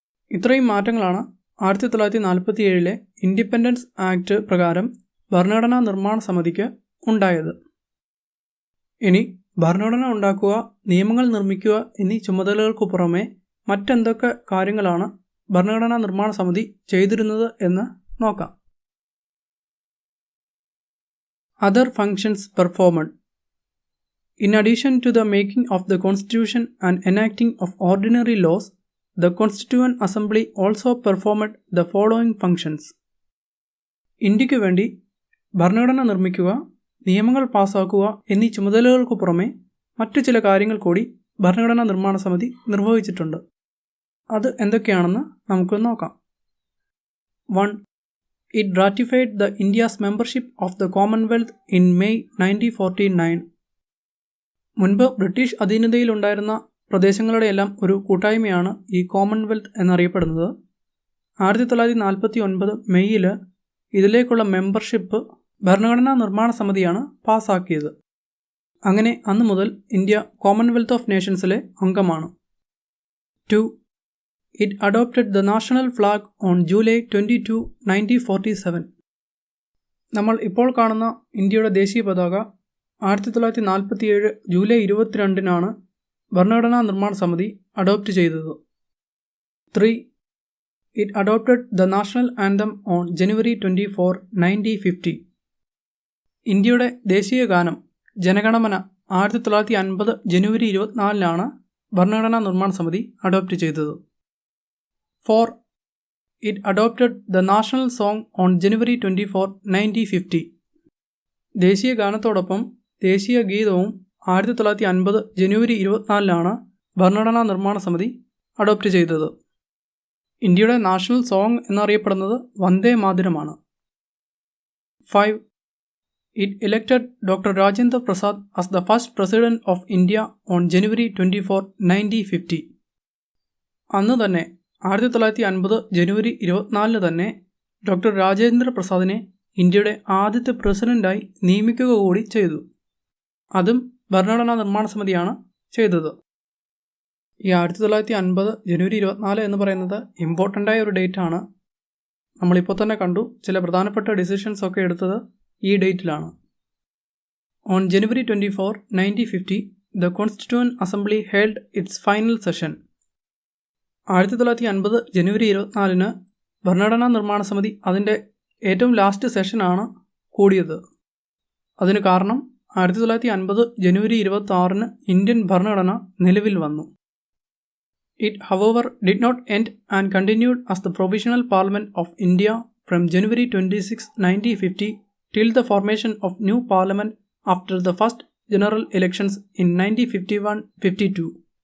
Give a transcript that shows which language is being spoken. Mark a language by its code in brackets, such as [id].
[ml] ഇത്രയും മാറ്റങ്ങളാണ് 1947 independence act പ്രകാരം ഭരണഘടനാ നിർമ്മാണ സമിതിക്ക് ഉണ്ടായത്. ഇനി ഭരണഘടന ഉണ്ടാക്കുക, നിയമങ്ങൾ നിർമ്മിക്കുക എന്നീ ചുമതലകൾക്കു പുറമെ മറ്റെന്തൊക്കെ കാര്യങ്ങളാണ് ഭരണഘടനാ നിർമ്മാണ സമിതി ചെയ്തിരുന്നത് എന്ന് നോക്കാം. [en] Other functions performed. In addition to the making of the Constitution and enacting of ordinary laws, the Constituent Assembly also performed the following functions. [ml] ഇന്ത്യക്ക് വേണ്ടി ഭരണഘടന നിർമ്മിക്കുക, നിയമങ്ങൾ പാസാക്കുക എന്നീ ചുമതലകൾക്കു പുറമെ മറ്റു ചില കാര്യങ്ങൾ കൂടി ഭരണഘടനാ നിർമ്മാണ സമിതി നിർവഹിച്ചിട്ടുണ്ട്. അത് എന്തൊക്കെയാണെന്ന് നമുക്ക് നോക്കാം. 1. [en] It ratified the India's membership of the Commonwealth in May 1949. [ml] മുൻപ് ബ്രിട്ടീഷ് അധീനതയിലുണ്ടായിരുന്ന പ്രദേശങ്ങളുടെയെല്ലാം ഒരു കൂട്ടായ്മയാണ് ഈ കോമൺവെൽത്ത് എന്നറിയപ്പെടുന്നത്. 1949 മെയ്യിൽ ഇതിലേക്കുള്ള മെമ്പർഷിപ്പ് ഭരണഘടനാ നിർമ്മാണ സമിതിയാണ് പാസ്സാക്കിയത്. അങ്ങനെ അന്നു മുതൽ ഇന്ത്യ കോമൺവെൽത്ത് ഓഫ് നേഷൻസിലെ അംഗമാണ്. [en] 2. It adopted the national flag on July 22, 1947. [ml] നമ്മൾ ഇപ്പോൾ കാണുന്ന ഇന്ത്യയുടെ ദേശീയ പതാക 1947 ജൂലൈ 22 ഭരണഘടനാ നിർമ്മാണ സമിതി അഡോപ്റ്റ് ചെയ്തത്. [en] 3. It adopted the national anthem on January 24, 1950. [ml] ഇന്ത്യയുടെ ദേശീയ ഗാനം ജനഗണമന 1950 ജനുവരി 24 ഭരണഘടനാ നിർമ്മാണ സമിതി അഡോപ്റ്റ് ചെയ്തത്. [en] 4. It adopted the national song on January 24, 1950. [ml] ദേശീയ ഗാനത്തോടൊപ്പം ദേശീയ ഗീതവും 1950 ജനുവരി 24 ഭരണഘടനാ നിർമ്മാണ സമിതി അഡോപ്റ്റ് ചെയ്തത്. ഇന്ത്യയുടെ നാഷണൽ സോങ് എന്നറിയപ്പെടുന്നത് വന്ദേ മാതരമാണ്. [en] 5. It elected Dr. Rajendra Prasad as the first President of India on January 24, 1950. [ml] അന്ന് തന്നെ 1950 ജനുവരി 24 തന്നെ ഡോക്ടർ രാജേന്ദ്ര പ്രസാദിനെ ഇന്ത്യയുടെ ആദ്യത്തെ പ്രസിഡന്റായി നിയമിക്കുക കൂടി ചെയ്തു. അതും ഭരണഘടനാ നിർമ്മാണ സമിതിയാണ് ചെയ്തത്. ഈ 1950 ജനുവരി 24 എന്ന് പറയുന്നത് ഇമ്പോർട്ടൻ്റായ ഒരു ഡേറ്റാണ്. നമ്മളിപ്പോൾ തന്നെ കണ്ടു ചില പ്രധാനപ്പെട്ട ഡിസിഷൻസ് ഒക്കെ എടുത്തത് ഈ ഡേറ്റിലാണ്. [en] On January 24, 1950, the constituent assembly held its final session. [ml] 1950 ജനുവരി 24 ഭരണഘടനാ നിർമ്മാണ സമിതി അതിൻ്റെ ഏറ്റവും ലാസ്റ്റ് സെഷനാണ് കൂടിയത്. അതിന് കാരണം 1950 ജനുവരി 26 ഇന്ത്യൻ ഭരണഘടന നിലവിൽ വന്നു. [en] It, however, did not end and continued as the Provisional Parliament of India from January 26, 1950 till the formation of new parliament after the first general elections in 1951-52.